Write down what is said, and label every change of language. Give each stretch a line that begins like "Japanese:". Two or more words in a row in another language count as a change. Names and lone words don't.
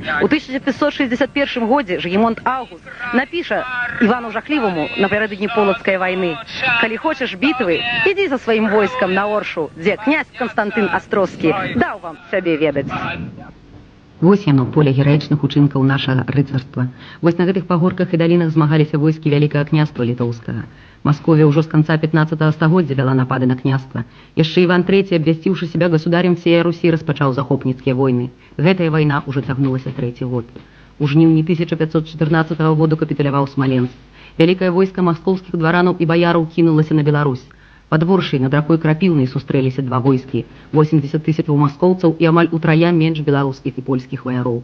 Belarusian: У 1561 годзе Жыгімонт Аўгуст напіша Івану Жахліваму напярэдадні полацкай вайны: «Калі хочаш бітвы, ідзі за сваім войскам на Оршу, дзе князь Канстантын Астроскі даў вам сябе ведаць». Вось яно, поле гераічных учынкаў нашага рыцарства. Вось на гэтых пагорках і далінах змагаліся войскі Вялікага княства Літоўскага. Масковія ўжо з канца 15 стагоддзя вяла напады на княства. Яшчэ Іван III, абвясціўшы
Russian: себя государем всей Русі,
Belarusian: распачаў захопніцкія войны. Гэтая вайна ўжо цягнулася 3-й год. У жніўні 1514 году капітуляваў Смаленск. Вялікае войска маскоўскіх дваранаў і баяраў кінулася на Беларусь. Пад Воршай над ракой Крапіўнай сустрэліся два войскі, 80 000 маскоўцаў і амаль утрая менш беларускіх і польскіх ваяроў.